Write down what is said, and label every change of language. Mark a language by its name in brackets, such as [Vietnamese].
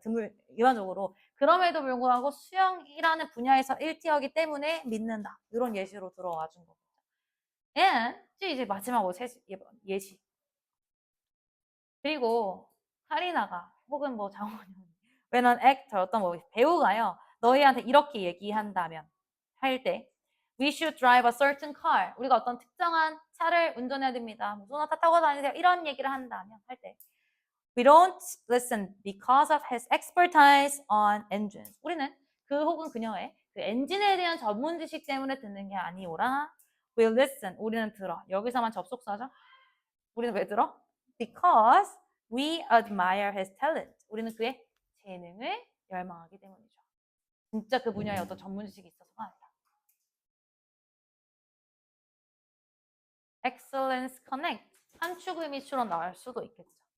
[Korean] 드물 일반적으로. 그럼에도 불구하고 수영이라는 분야에서 1티어이기 때문에 믿는다. 이런 예시로 들어와 준 거죠. And 이제 마지막으로 예시. 그리고 카리나가 혹은 뭐 장원영 [English] when an actor [Korean] 어떤 뭐 배우가요. 너희한테 이렇게 얘기한다면 할 때 [English] We should drive a certain car. [Korean] 우리가 어떤 특정한 차를 운전해야 됩니다. 뭐 소나타 타고 다니세요. 이런 얘기를 한다면 할 때 [English] We don't listen because of his expertise on engines. [Korean] 우리는 그 혹은 그녀의 그 엔진에 대한 전문 지식 때문에 듣는 게 아니오라. [English] We listen. [Korean] 우리는 들어. 여기서만 접속사죠. 우리는 왜 들어? [English] Because we admire his talent. [Korean] 우리는 그의 재능을 열망하기 때문이죠. 진짜 그 분야에 어떤 전문 지식이 있어서가 아니다. [English] Excellence Connect. [Korean] 한 축의미처로 나올 수도 있겠죠.